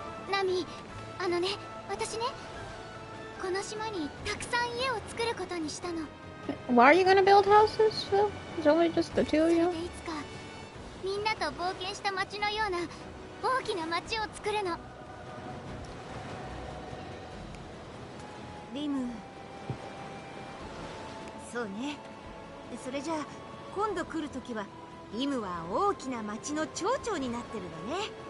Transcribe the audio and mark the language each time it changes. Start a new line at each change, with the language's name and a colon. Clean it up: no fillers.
Japanese: ナミ、あのね、私ね、この島にたくさん家を作ることにしたの。
English: Why are you gonna build houses, Phil? It's only just the two of you?
Japanese: いつかみんなと冒険した街のような大きな街を作るの。リム、そうね。それじゃあ今度来るときはリムは大きな町の町長になってるのね。